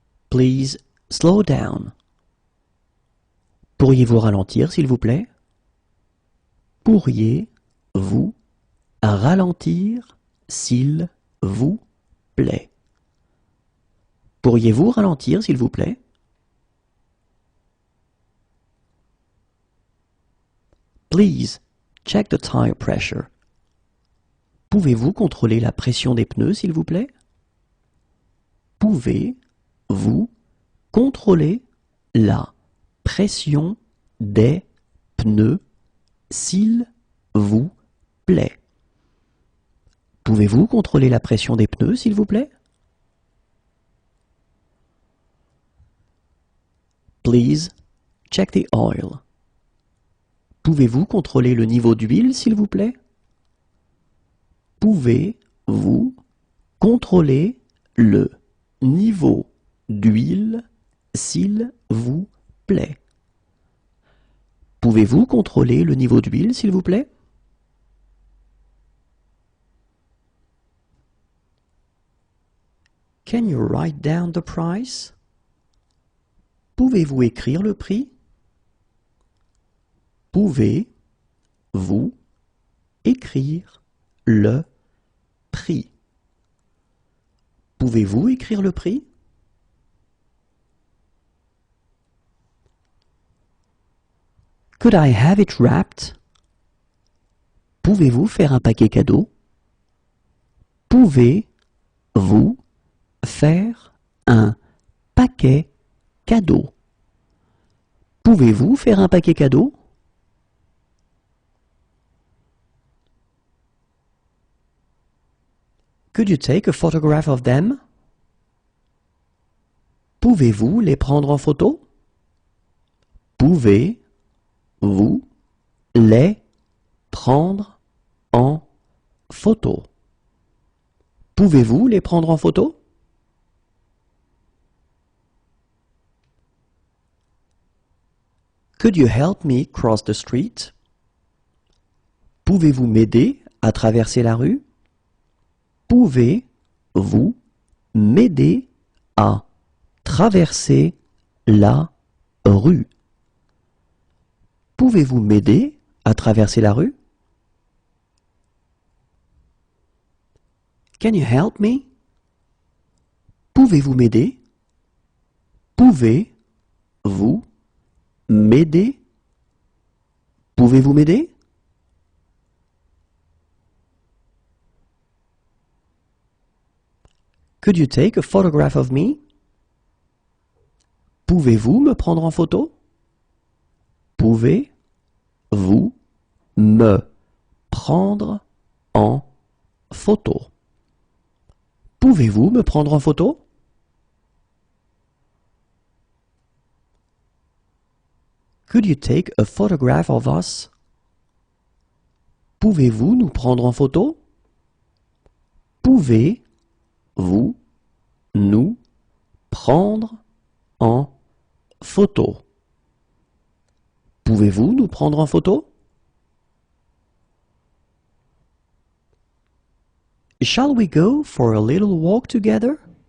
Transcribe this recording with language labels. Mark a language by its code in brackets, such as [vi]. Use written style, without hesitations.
[en] Please slow down. [fr] Pourriez-vous ralentir, s'il vous plaît? Pourriez-vous ralentir, s'il vous plaît? Pourriez-vous ralentir, s'il vous plaît? [en] Please check the tire pressure. [fr] Pouvez-vous contrôler la pression des pneus, s'il vous plaît? Pouvez-vous contrôler la pression des pneus, s'il vous plaît? Pouvez-vous contrôler la pression des pneus, s'il vous plaît? [en] Please check the oil. [fr] Pouvez-vous contrôler le niveau d'huile, s'il vous plaît? Pouvez-vous contrôler le niveau d'huile, s'il vous plaît? Pouvez-vous contrôler le niveau d'huile, s'il vous plaît? [en] Can you write down the price? [fr] Pouvez-vous écrire le prix? Pouvez-vous écrire le prix? Pouvez-vous écrire le prix? [en] Could I have it wrapped? [fr] Pouvez-vous faire un paquet cadeau? Pouvez-vous faire un paquet cadeau? Pouvez-vous faire un paquet cadeau? [en] Could you take a photograph of them? [fr] Pouvez-vous les prendre en photo? Pouvez-vous les prendre en photo? Pouvez-vous les prendre en photo? [en] Could you help me cross the street? [fr] Pouvez-vous m'aider à traverser la rue? Pouvez-vous m'aider à traverser la rue? Pouvez-vous m'aider à traverser la rue? [en] Can you help me? [fr] Pouvez-vous m'aider? Pouvez-vous m'aider? Pouvez-vous m'aider? [en] Could you take a photograph of me? [fr] Pouvez-vous me prendre en photo? Pouvez-vous me prendre en photo? Pouvez-vous me prendre en photo? [en] Could you take a photograph of us? [fr] Pouvez-vous nous prendre en photo? Pouvez-vous nous prendre en photo? Pouvez-vous nous prendre en photo? [en] Shall we go for a little walk together?